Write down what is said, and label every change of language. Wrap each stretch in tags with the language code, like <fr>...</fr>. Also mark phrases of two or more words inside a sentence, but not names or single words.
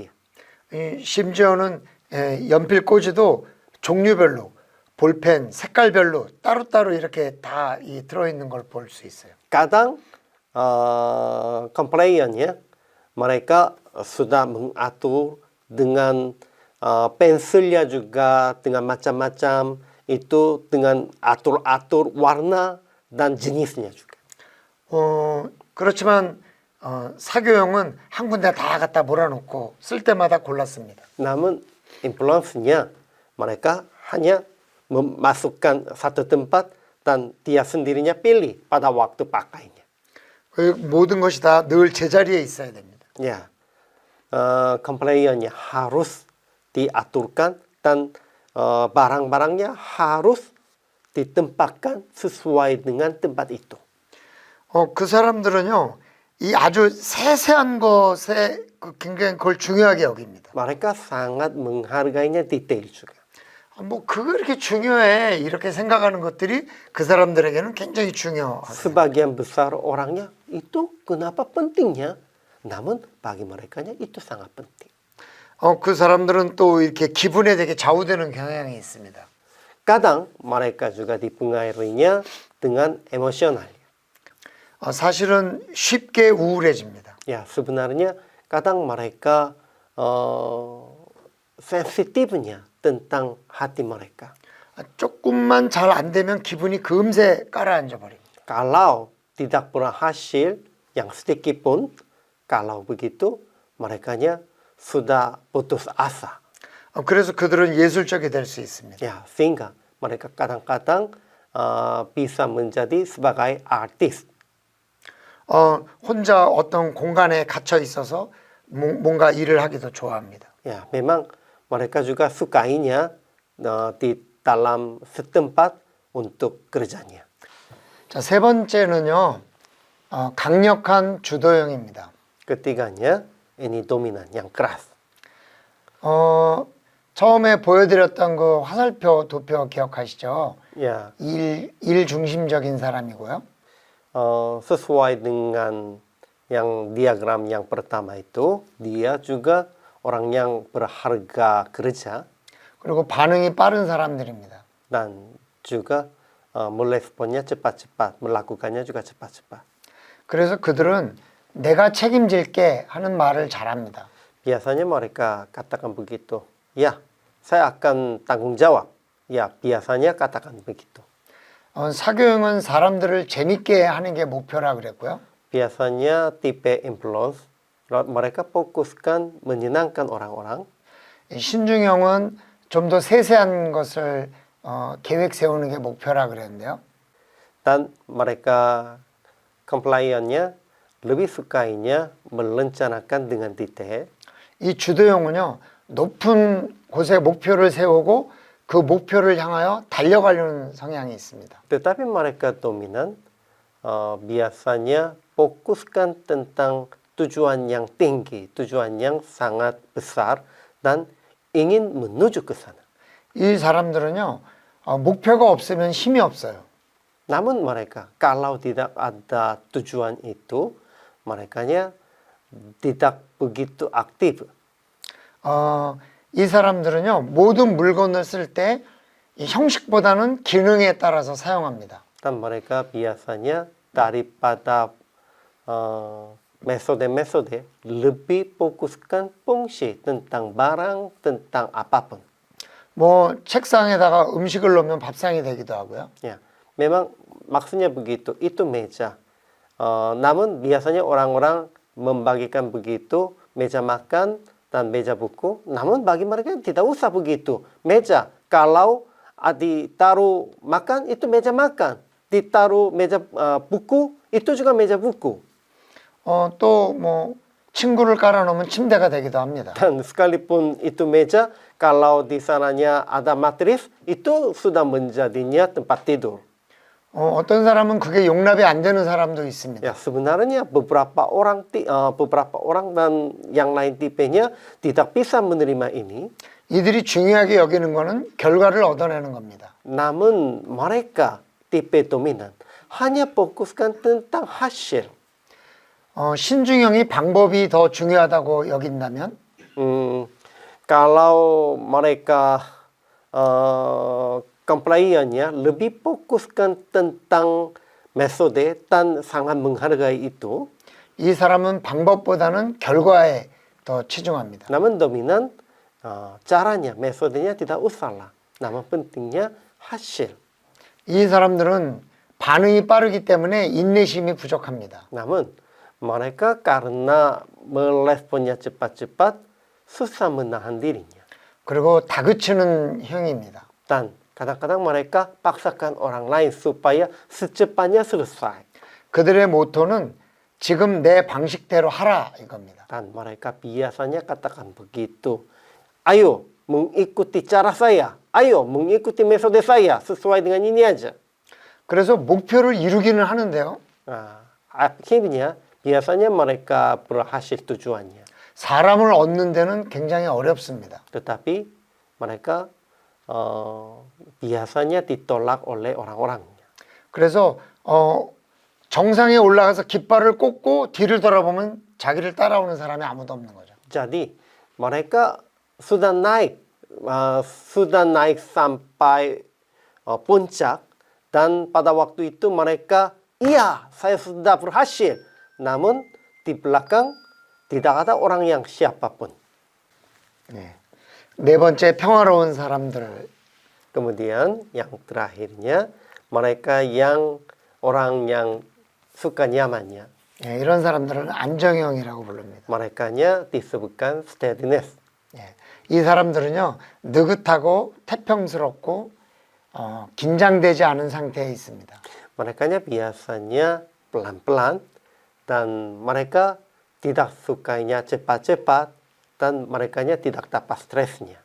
<ko>심지어는 연필 꽂이도 종류별로 볼펜 색깔별로 따로따로 이렇게 다 들어있는 걸 볼 수 있어요.</ko> <id>Kadang compliant-nya mereka sudah mengatur dengan pensilnya juga dengan macam-macam, itu dengan atur-atur warna dan jenisnya juga.</id> <ko>그렇지만 사교형은 한 군데 다 갖다 몰아놓고 쓸 때마다 골랐습니다.</ko> <id>Namun influence-nya mereka hanya memasukkan satu tempat dan dia sendirinya pilih pada waktu pakainya.</id> <ko>모든 것이 다 늘 제자리에 있어야 됩니다.</ko> <id>Ya, compliant-nya harus diaturkan dan barang-barangnya harus ditempatkan sesuai dengan tempat itu.</id> <ko>그 사람들은요, 이 아주 세세한 것에 굉장히 그걸 중요하게 여깁니다.</ko> <id>Mereka sangat menghargainya detail juga.</id> <ko>뭐 그거 이렇게 중요해 이렇게 생각하는 것들이 그 사람들에게는 굉장히 중요하죠.</ko> <id>Sebagian besar orangnya itu kenapa pentingnya? Namun bagi merekanya itu sangat penting.</id> <ko>그 사람들은 또 이렇게 기분에 되게 좌우되는 경향이 있습니다.</ko> <id>Kadang mereka juga dipengaruhinya dengan emosional.</id> <ko>사실은 쉽게 우울해집니다.</ko> <id>Ya, sebenarnya kadang mereka sensitifnya tentang hati mereka.</id> <ko>조금만 잘 안 되면 기분이 금세 가라앉아 버립니다.</ko> <id>Kalau tidak berhasil yang sedikit pun, kalau begitu merekanya sudah putus asa.</id> <ko>그래서 그들은 예술적이 될 수 있습니다.</ko> <id>Ya, sehingga mereka kadang-kadang bisa menjadi sebagai artis.</id> <ko>혼자 어떤 공간에 갇혀 있어서 뭔가 일을 하기도 좋아합니다.</ko> <id>Ya, memang mereka juga sukainya di dalam setempat untuk kerjanya.</id> <ko>자, 세 번째는요, 강력한 주도형입니다.</ko> <id>Ketiganya, ini dominan, yang keras.</id> <ko>처음에 보여드렸던 그 화살표 도표 기억하시죠?</ko> <id>Ya,</id> <ko>일 중심적인 사람이고요.</ko> <id>sesuai dengan yang diagram yang pertama itu, dia juga orang yang berharga kerja</id> <ko>그리고 반응이 빠른 사람들입니다.</ko> <id>dan juga meresponnya cepat-cepat, melakukannya juga cepat-cepat.</id> <ko>그래서 그들은 내가 책임질게 하는 말을 잘합니다.</ko> <id>Biasanya mereka katakan begitu. Ya, saya akan tanggung jawab. Ya, biasanya katakan begitu.</id> <ko>사교형은 사람들을 재밌게 하는 게 목표라 그랬고요.</ko> <id>Biasanya tipe influence, mereka fokuskan menyenangkan orang-orang.</id> <ko>신중형은 좀 더 세세한 것을 계획 세우는 게 목표라 그랬는데요.</ko> <id>Dan mereka compliant-nya lebih sukainya merencanakan dengan detail.</id> <ko>이 주도형은요, 높은 곳에 목표를 세우고 그 목표를 향하여 달려가려는 성향이 있습니다.</ko> <id>Tetapi mereka dominan biasanya fokuskan tentang tujuan yang tinggi, tujuan yang sangat besar dan ingin menuju ke sana.</id> <ko>이 사람들은요, 목표가 없으면 힘이 없어요.</ko> <id>Namun mereka kalau tidak ada tujuan itu, merekanya tidak begitu aktif.</id> <ko>이 사람들은요, 모든 물건을 쓸 때 형식보다는 기능에 따라서 사용합니다.</ko> <id>Dan mereka biasanya daripada metode-metode lebih fokuskan fungsi tentang barang, tentang apapun.</id> <ko>뭐 책상에다가 음식을 놓으면 밥상이 되기도 하고요.</ko> <id>Ya, memang maksudnya begitu. Itu meja. Namun biasanya orang-orang membagikan begitu meja makan dan meja buku. Namun bagi mereka tidak usah begitu. Meja, kalau ditaruh makan itu meja makan. Ditaruh meja buku itu juga meja buku.</id> <ko>또 뭐 침구를 깔아놓으면 침대가 되기도 합니다.</ko> <id>Dan sekalipun itu meja, kalau di sananya ada matris, itu sudah menjadinya tempat tidur.</id> <ko>어떤 사람은 그게 용납이 안 되는 사람도 있습니다.</ko> <id>Ya, sebenarnya beberapa orang dan yang lain tipenya tidak bisa menerima ini.</id> <ko>이들이 중요하게 여기는 거는 결과를 얻어내는 겁니다.</ko> <id>Namun mereka tipe dominan hanya fokuskan tentang hasil.</id> <ko>신중형이 방법이 더 중요하다고 여긴다면</ko> <id>Kalau mereka compliance-nya lebih fokuskan tentang metode dan sangat menghargai itu.</id> <ko>이 사람은 방법보다는 결과에 더 치중합니다.</ko> <id>Namun dominan caranya, metodenya tidak usahlah. Namun pentingnya hasil.</id> <ko>이 사람들은 반응이 빠르기 때문에 인내심이 부족합니다.</ko> <id>Namun mereka karena meresponnya cepat-cepat susah menahan dirinya.</id> <ko>그리고 다그치는 형입니다.</ko> <id>Dan kadang-kadang mereka paksakan orang lain supaya secepatnya selesai.</id> <ko>그들의 모토는 지금 내 방식대로 하라 이겁니다.</ko> <id>Dan mereka biasanya katakan begitu. Ayo mengikuti cara saya. Ayo mengikuti metode saya sesuai dengan ini aja.</id> <ko>그래서 목표를 이루기는 하는데요.</ko> <id>Akhirnya biasanya mereka berhasil tujuannya.</id> <ko>사람을 얻는 데는 굉장히 어렵습니다.</ko> <id>Tetapi mereka biasanya ditolak oleh orang-orangnya.</id> <ko>그래서 정상에 올라가서 깃발을 꽂고 뒤를 돌아보면 자기를 따라오는 사람이 아무도 없는 거죠.</ko> <id>Jadi mereka sudah naik sampai puncak dan pada waktu itu mereka iya saya sudah berhasil. Namun di belakang tidak ada orang yang siapapun.</id> <ko>네 번째 평화로운 사람들.</ko> <id>Kemudian yang terakhirnya mereka yang orang yang suka nyamannya.</id> <ko>이런 사람들은 안정형이라고 부릅니다.</ko> <id>Merekanya disebutkan steadiness.</id> <ko>이 사람들은요 느긋하고 태평스럽고 긴장되지 않은 상태에 있습니다.</ko> <id>Merekanya biasanya pelan-pelan dan mereka tidak sukanya cepat-cepat dan merekanya tidak dapat stresnya.</id>